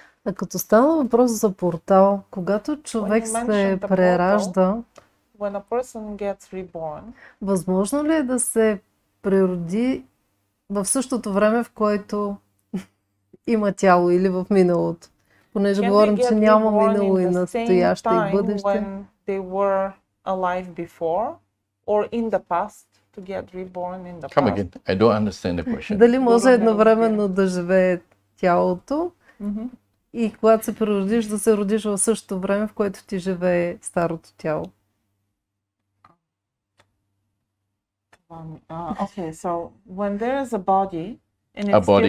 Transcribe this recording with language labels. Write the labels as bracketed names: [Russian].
[Bulgarian] А като става въпрос за портал, когато човек се преражда, [English] when a person gets reborn, [Bulgarian] възможно ли е да се прероди в същото време, в което има тяло или в миналото? Понеже говорим, че няма минало и настояще и бъдеще. [English] When they were alive before or in the past to get reborn in the past. Come again. I don't understand the question. [Bulgarian] Дали може едновременно да живее тялото и когато се преродиш, да се родиш в същото време, в което ти живее старото тяло? [English] Okay, so when there is a body, and it's